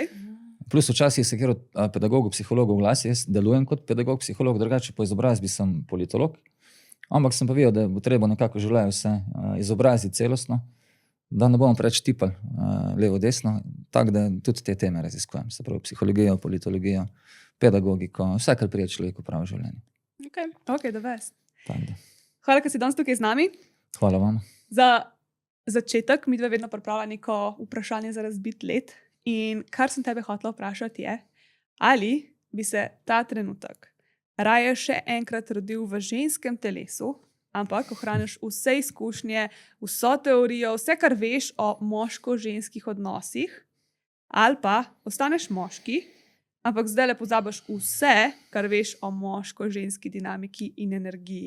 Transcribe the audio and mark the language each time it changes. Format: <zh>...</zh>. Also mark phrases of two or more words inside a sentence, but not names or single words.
<sl>Plus včasih se kjer od pedagogov, psihologov glasi, jaz delujem kot pedagog, psiholog, drugače po izobrazbi sem politolog. Ampak sem pa videl, da bo treba nekako življenje vse izobraziti celostno, da ne bomo preveč tipali levo-desno, tako da tudi te teme raziskujem. Se pravi psihologijo, politologijo, pedagogiko, vse, kar prije človeku pravo življenje.</sl> <en>Ok, the best.</en> <sl>Da. Hvala, ker si danes tukaj z nami. Hvala vam. Za začetek midve vedno pripravlja neko vprašanje za razbit led. In kar sem tebe hotela vprašati je, ali bi se ta trenutek raje še enkrat rodil v ženskem telesu, ampak ohraniš vse izkušnje, vso teorijo, vse, kar veš o moško-ženskih odnosih, ali pa ostaneš moški, ampak zdaj le pozabiš vse, kar veš o moško-ženski dinamiki in energiji.</sl>